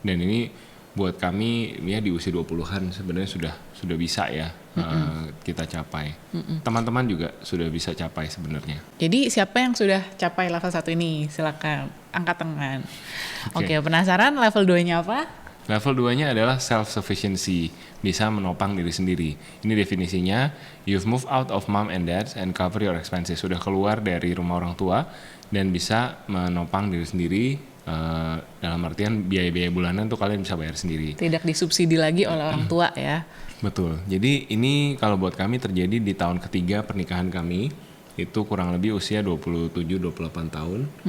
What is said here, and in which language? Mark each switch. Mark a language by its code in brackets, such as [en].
[id] Dan ini buat kami ya di usia 20-an sebenarnya sudah bisa ya kita capai. Teman-teman juga sudah bisa capai sebenarnya. Jadi siapa yang sudah capai level 1 ini? Silakan angkat tangan. Oke, penasaran level 2-nya apa? Level 2-nya adalah self-sufficiency, bisa menopang diri sendiri. Ini definisinya, [en] you've moved out of mom and dad and cover your expenses. [id] Sudah keluar dari rumah orang tua dan bisa menopang diri sendiri, dalam artian biaya-biaya bulanan tuh kalian bisa bayar sendiri. Tidak disubsidi lagi oleh orang tua ya. Betul, jadi ini kalau buat kami terjadi di tahun ketiga pernikahan kami, itu kurang lebih usia 27-28 tahun.